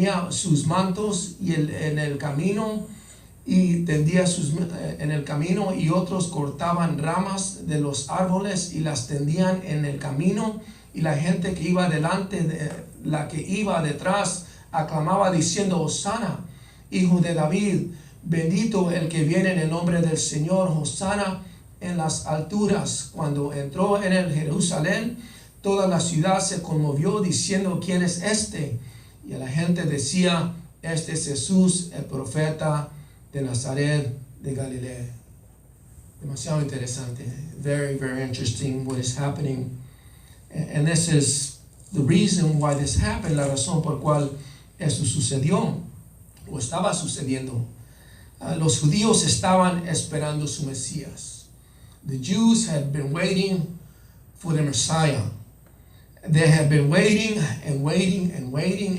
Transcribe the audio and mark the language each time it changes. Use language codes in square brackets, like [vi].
[es] sus mantos en el camino, y tendía en el camino, y otros cortaban ramas de los árboles y las tendían en el camino, y la gente que iba delante, la que iba detrás, aclamaba diciendo, Hosanna, hijo de David, bendito el que viene en el nombre del Señor, Hosanna en las alturas. Cuando entró en el Jerusalén, toda la ciudad se conmovió diciendo, ¿quién es este? Y la gente decía, este es Jesús, el profeta de Nazaret de Galilea. Demasiado interesante. [en] Very, very interesting what is happening. And this is the reason why this happened, [es] la razón por cual esto sucedió o estaba sucediendo. Los judíos estaban esperando su Mesías. [en] The Jews had been waiting for the Messiah. They had been waiting and waiting and waiting.